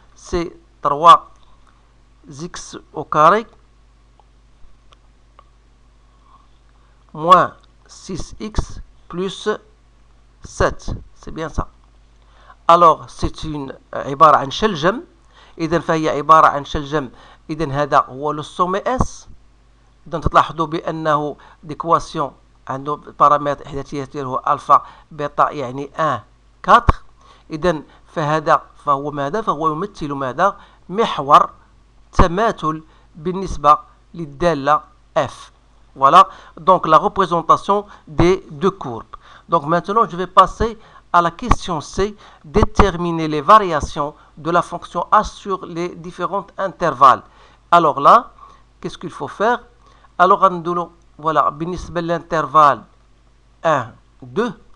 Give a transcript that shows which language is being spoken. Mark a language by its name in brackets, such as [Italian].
[French] C'est 3x au carré moins 6x plus 7. C'est bien ça. Alors, c'est une [Arabic] عبارة عن شلجم. إذن فهي عبارة عن شلجم. إذن هذا هو [French] le sommet S. [Arabic] إذن تلاحظوا بأنه d'équation عنده بارامتر احداثيته هو الفا بيتا يعني 1 4. اذا فهذا فهو ماذا؟ فهو يمثل ماذا؟ محور تماثل بالنسبه للداله f. [French] Voilà donc la représentation des deux courbes. Donc maintenant je vais passer à la question C, déterminer les variations de la fonction h sur les différents intervalles. Alors là, qu'est-ce qu'il faut faire? Alors voilà, [Arabic] بالنسبة [French] l'intervalle 1, 2.